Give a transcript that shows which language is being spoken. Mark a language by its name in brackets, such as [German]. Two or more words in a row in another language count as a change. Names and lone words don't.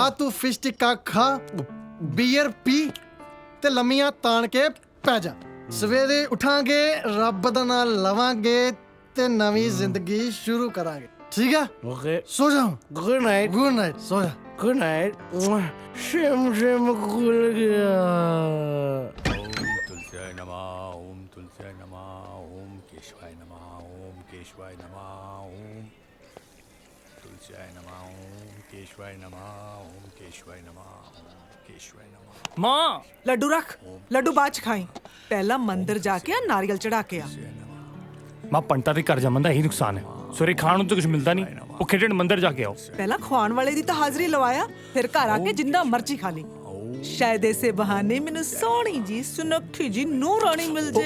[Punjabi] ਆ ਤੂੰ ਫਿਸ਼ ਟਿੱਕਾ ਖਾ, ਬੀਅਰ ਪੀ ਤੇ ਲੰਮੀਆਂ ਤਾਣ ਕੇ ਪੈ ਜਾ। ਸਵੇਰੇ ਉਠਾਂਗੇ, ਰੱਬ ਦਾ ਨਾਮ ਲਵਾਂਗੇ ਤੇ ਨਵੀਂ ਜ਼ਿੰਦਗੀ ਸ਼ੁਰੂ ਕਰਾਂਗੇ। ਠੀਕ ਆ? ਓਕੇ, ਸੋ ਜਾ। [English] Good night. Good night, [Punjabi] ਸੋ ਜਾ। [English] Good night. [Punjabi] ਸ਼ਿਮ ਸ਼ਿਮ ਖੁੱਲ ਗਿਆ। [Sanskrit] तुलसी नमः ओम तुलसी नमः ओम केशवाय नमः ओम केशवाय नमः ओम तुलसी नमः ओम केशवाय नमः ओम केशवाय नमः ओम केशवाय नमः। [Punjabi] माँ ਲੱਡੂ ਰੱਖ, ਲੱਡੂ ਬਾਅਦ ਚ ਖਾਈ। ਪਹਿਲਾਂ ਮੰਦਿਰ ਜਾ ਕੇ ਆ, ਨਾਰੀਅਲ ਚੜਾ ਕੇ ਆ। ਮਾਂ ਪੰਟਾ ਦੇ ਘਰ ਜੰਮਣ ਦਾ ਇਹੀ ਨੁਕਸਾਨ ਹੈ, ਸਵੇਰੇ ਖਾਣ ਨੂੰ ਤਾਂ ਕੁਝ ਮਿਲਦਾ ਨਹੀਂ। ਉਹ ਖੇਡਣ ਮੰਦਿਰ ਜਾ ਕੇ ਆਓ। ਪਹਿਲਾਂ ਖਵਾਉਣ ਵਾਲੇ ਦੀ ਤਾਂ ਹਾਜ਼ਰੀ ਲਵਾਇਆ, ਫਿਰ ਘਰ ਆ ਕੇ ਜਿੰਦਾ ਮਰਜ਼ੀ ਖਾ ਲਈ। ਸ਼ਾਇਦ ਇਸੇ ਬਹਾਨੇ ਮੈਨੂੰ ਸੋਹਣੀ ਜੀ ਸੁਨੱਖੀ ਜੀ ਨੂੰਹ ਰਾਣੀ ਮਿਲ ਜੇ।